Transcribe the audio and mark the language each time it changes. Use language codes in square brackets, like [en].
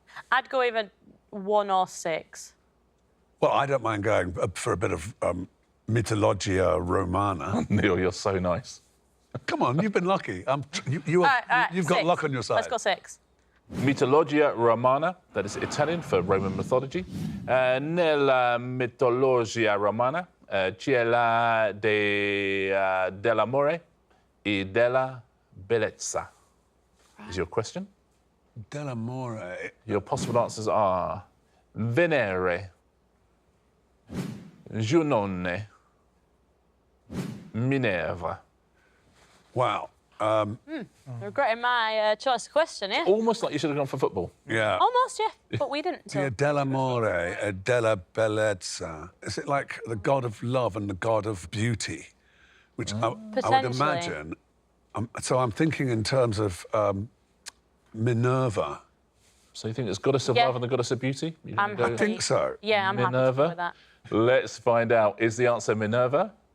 [en] I'd go either 1 or 6. Well, I don't mind going for a bit of mythologia romana. Neil, you're so nice. Come on, you've been lucky. You've got 6. luck on your side. Let's go 6. Mythologia Romana, that is Italian for Roman mythology. [it] Nella mitologia romana c'è la dell'amore e della bellezza. [en] Is your question? [it] Dell'amore. [en] Your possible answers are Venere, Giunone, Minerva. Wow. Regretting my choice of question, yeah? Almost like you should have gone for football. Yeah. Almost, yeah, but we didn't. So. [it] Yeah, dell'amore, della bellezza. [en] Is it like the god of love and the god of beauty? Which I would Potentially. imagine. So I'm thinking in terms of Minerva. So you think it's goddess of Yeah. love and the goddess of beauty? You I'm go I think so. Yeah, I'm happy to Minerva? go with that. Let's find out. Is the answer Minerva?